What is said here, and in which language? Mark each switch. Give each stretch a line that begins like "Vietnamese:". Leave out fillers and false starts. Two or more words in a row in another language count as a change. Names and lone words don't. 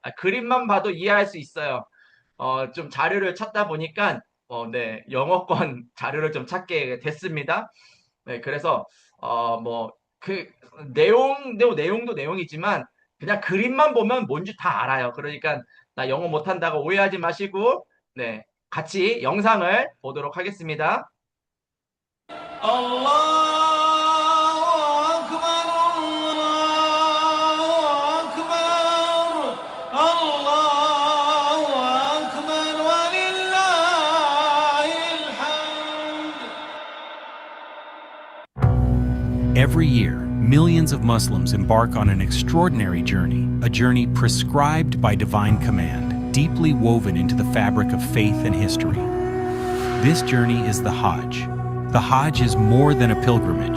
Korean: 그림만 봐도 이해할 수 있어요. 좀 자료를 찾다 보니까 네, 영어권 자료를 좀 찾게 됐습니다. 네, 그래서 뭐 그 내용도 내용이지만 그냥 그림만 보면 뭔지 다 알아요. 그러니까 나 영어 못한다고 오해하지 마시고 네, 같이 영상을 보도록 하겠습니다.
Arabic: الله أكبر الله أكبر الله أكبر ولله الحمد.
English: Every year, millions of Muslims embark on an extraordinary journey, a journey prescribed by divine command, deeply woven into the fabric of faith and history. This journey is the Hajj. The Hajj is more than a pilgrimage.